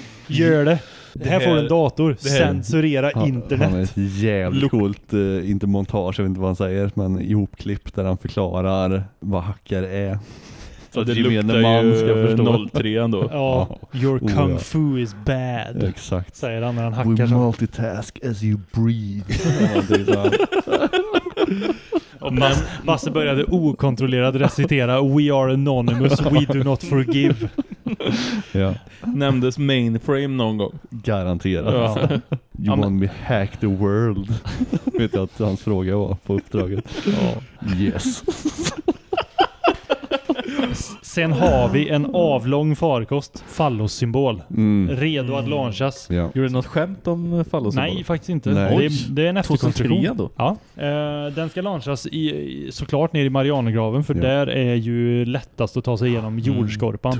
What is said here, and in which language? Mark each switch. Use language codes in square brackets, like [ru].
[sv] Gör det. Det här får en dator. Censurera internet. Han är ett jävligt coolt, inte montage, jag vet inte vad han säger, men ihopklipp där han förklarar vad hackare är. Så att det gemene man ska förstå. 03 ändå. [en] Ja. Your kung fu is bad. [sv] Exakt. Säger han när han hackar. [en] We multitask as you breathe. [sv] Och Basse började okontrollerat recitera [en] We are anonymous, we do not forgive. [sv] Ja. Nämndes mainframe någon gång. Garanterat. Ja. [en] You want me hack the world. [sv] Vet jag att hans fråga var på uppdraget. Ja. [en] Yes. [sv] Sen har vi en avlång farkost, fallossymbol, redo att launchas. Ja. Gjorde något skämt om fallossymbolen? Nej, faktiskt inte. Nej. Det är en efterkonstruktion. Ja. Den ska launchas såklart ner i Marianergraven, för där är ju lättast att ta sig igenom jordskorpan.